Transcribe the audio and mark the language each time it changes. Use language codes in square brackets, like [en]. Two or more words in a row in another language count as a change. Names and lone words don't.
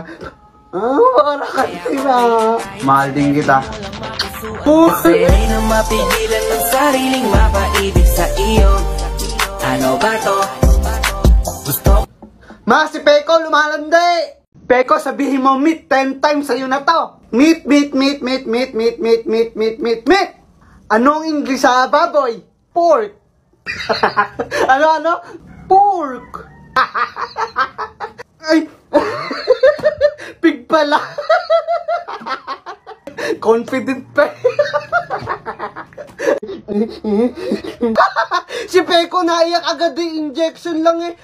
[tl] Ah, para ka sila. Mahal din kita. Kasi di na mapigilan ang sariling mapaibig sa iyo. Ano ba to? Gusto Ma, si Peko, lumalandi! Peko, sabihin mo, [en] meet 10 times [tl] sa'yo na to. [en] Meet, meet, meet, meet, meet, meet, meet, meet, meet, meet, meet. [tl] Anong English sa baboy? Pork. ano? Pork. Ay. Pig pala. Confident pa. Si Peko naiyak agad yung injection lang eh.